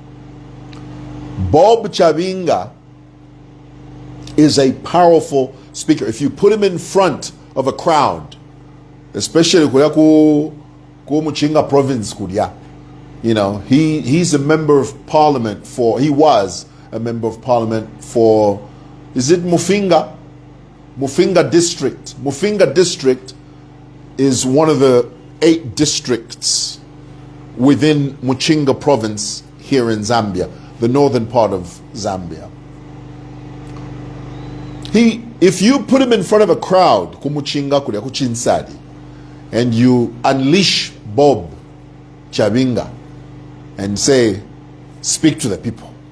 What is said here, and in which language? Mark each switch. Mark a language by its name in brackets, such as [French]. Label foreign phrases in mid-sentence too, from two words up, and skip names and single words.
[English] Bob Chabinga is a powerful speaker. If you put him in front of a crowd, especially Muchinga province, you know, he's a member of parliament he was a member of parliament for, is it Mufinga? Mufinga district. Mufinga district is one of the 8 districts within Muchinga province here in Zambia, the northern part of Zambia. If you put him in front of a crowd, and you unleash Bob Chabinga and say, speak to the people.